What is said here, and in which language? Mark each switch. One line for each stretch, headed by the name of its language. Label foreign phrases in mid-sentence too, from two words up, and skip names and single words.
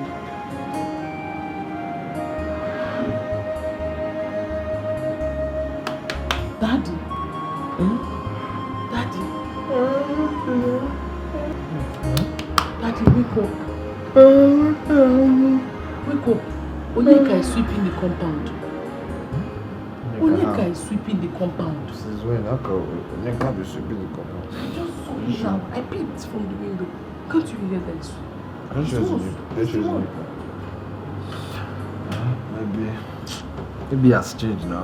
English: Daddy. Daddy. Daddy, wake up. Wake up. Onyeka is sweeping the compound. Onyeka is sweeping the compound. Since when? Onyeka be sweeping the compound? I just saw it now. I peeped from the window. Can't you hear that? Maybe he has changed now.